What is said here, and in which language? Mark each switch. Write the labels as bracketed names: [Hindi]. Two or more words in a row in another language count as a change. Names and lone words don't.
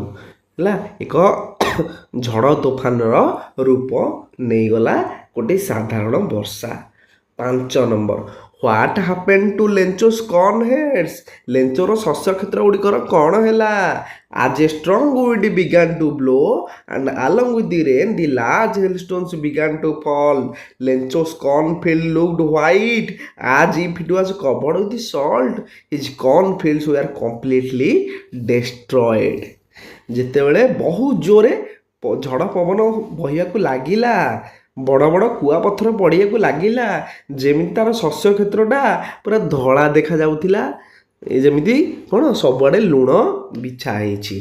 [Odia] ହେଲା ଏକ ଝଡ଼ ତୋଫାନର ରୂପ ନେଇଗଲା ଗୋଟେ ସାଧାରଣ ବର୍ଷା। [English] 5 ନମ୍ବର, what happen to Lencho's corn heads? [Odia] ଲେଞ୍ଚୋର ଶସ୍ୟ କ୍ଷେତ୍ର ଗୁଡ଼ିକର କ'ଣ ହେଲା? [English] as a strong wind began to blow and along with the rain the large hailstones began to fall. Lencho's cornfield looked white as if it was covered with salt. His cornfields were completely destroyed. [Odia] ଯେତେବେଳେ ବହୁତ ଜୋରେ ଝଡ଼ ପବନ ବହିବାକୁ ଲାଗିଲା, ବଡ଼ ବଡ଼ କୁଆପଥର ପଡ଼ିବାକୁ ଲାଗିଲା, ଯେମିତି ତାର ଶସ୍ୟ କ୍ଷେତ୍ରଟା ପୁରା ଧଳା ଦେଖାଯାଉଥିଲା, ଯେମିତି କ'ଣ ସବୁଆଡ଼େ ଲୁଣ ବିଛା ହେଇଛି।